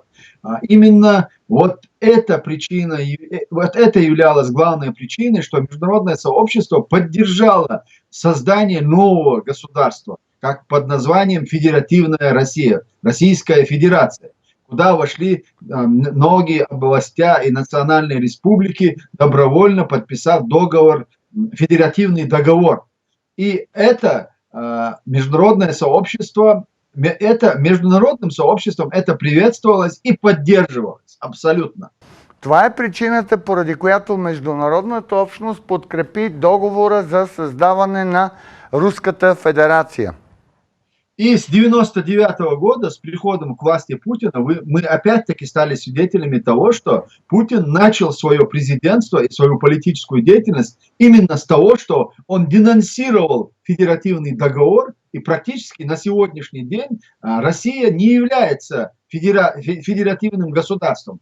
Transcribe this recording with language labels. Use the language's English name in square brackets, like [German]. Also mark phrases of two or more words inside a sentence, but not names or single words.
[Russian] Именно вот эта причина, вот это являлось главной причиной, что международное сообщество поддержало создание нового государства, как под названием Федеративная Россия, Российская Федерация, куда вошли многие областя и национальные республики, добровольно подписав договор, федеративный договор. И это международное сообщество, международным сообществом это приветствовалось и поддерживалось абсолютно. [Bulgarian] Това е причината, поради която международната общност подкрепи договора за създаване на Руската федерация. [Russian] И с 99 года, с приходом к власти Путина, мы опять-таки стали свидетелями того, что Путин начал свое президентство и свою политическую деятельность именно с того, что он денонсировал федеративный договор, и практически на сегодняшний день Россия не является федеративным государством.